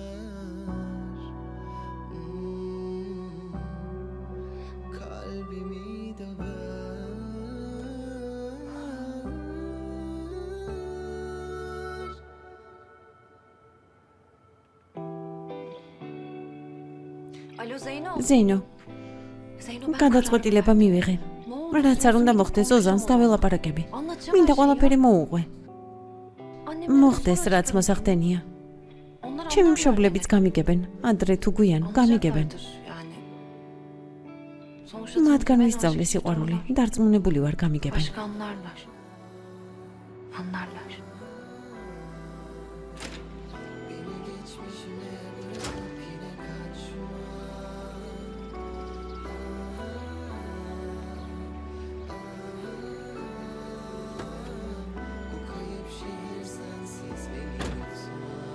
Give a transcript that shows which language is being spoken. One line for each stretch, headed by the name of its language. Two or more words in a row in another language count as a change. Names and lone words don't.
Turkish: Kalbimi döver. Alo Zeyno.
Georgian: ზეინო, Zeyno გადაწყვეტილება მივიღე. რაც არ უნდა მოხდეს, ოზანს დაველაპარაკები. მინდა ყველაფერი მოუყვე. მოხდეს, რაც მოსახდენია. ჩემი მშობლებიც გამიგებენ, ადრე თუ გვიან გამიგებენ. მათგან ვისწავლე სიყვარული, დარწმუნებული ვარ გამიგებენ.
Turkish: Anlarlar. Beni geçmişine bırak yine kaçma. Bu kayıp şehir sensiz beni yutma.